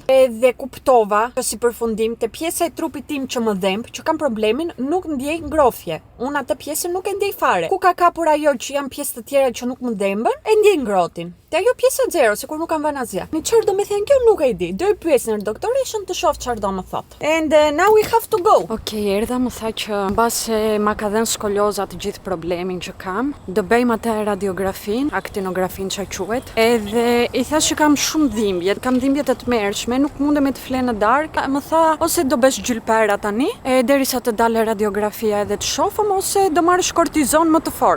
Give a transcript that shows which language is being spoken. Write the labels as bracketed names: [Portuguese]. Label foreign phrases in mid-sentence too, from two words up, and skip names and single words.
[Albanian] Edhe kuptova që si përfundim te pjesa e trupit tim që më dhemb, që kam problemin, nuk ndjej ngrohje. Unë atë pjesën nuk e ndjej fare. Ku ka kapur ajo që janë pjesë të tjera që nuk më dhembën, e ndjej ngrohtin. Te ajo pjesa zero, sikur nuk kam vënë asgjë. Në çfarë do më thënë kjo nuk e di. Do i pyes në doktoreshën të shoh çfarë do më thot. [English] And now we have to go. [Albanian] Okej, erdha më tha që mbase ma ka dhënë skoloza të gjithë problemin që kam, do bëjmë atë radiografin, aktinografin që quhet. Edhe i thash që kam shumë dhimbje, kam dhimbje të tmerrshme, nuk mundem të fle në darkë. Më tha ose do bësh gjylpera tani, derisa të dalë radiografia edhe të shohëm, ose do marrësh kortizon më të fortë.